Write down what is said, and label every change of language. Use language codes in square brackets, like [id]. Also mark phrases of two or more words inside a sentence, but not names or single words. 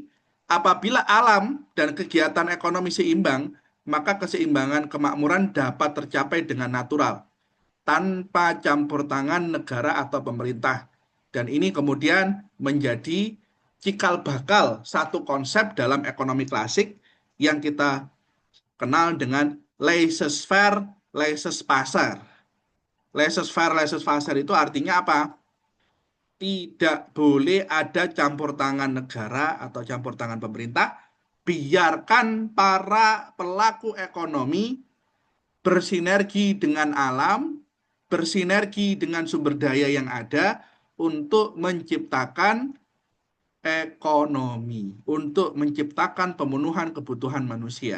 [id] Apabila alam dan kegiatan ekonomi seimbang, maka keseimbangan kemakmuran dapat tercapai dengan natural, tanpa campur tangan negara atau pemerintah. Dan ini kemudian menjadi cikal bakal satu konsep dalam ekonomi klasik yang kita kenal dengan [fr] laissez-faire, laissez-passer. Laissez-faire, laissez-passer [id] itu artinya apa? Tidak boleh ada campur tangan negara atau campur tangan pemerintah. Biarkan para pelaku ekonomi bersinergi dengan alam, bersinergi dengan sumber daya yang ada untuk menciptakan ekonomi, untuk menciptakan pemenuhan kebutuhan manusia.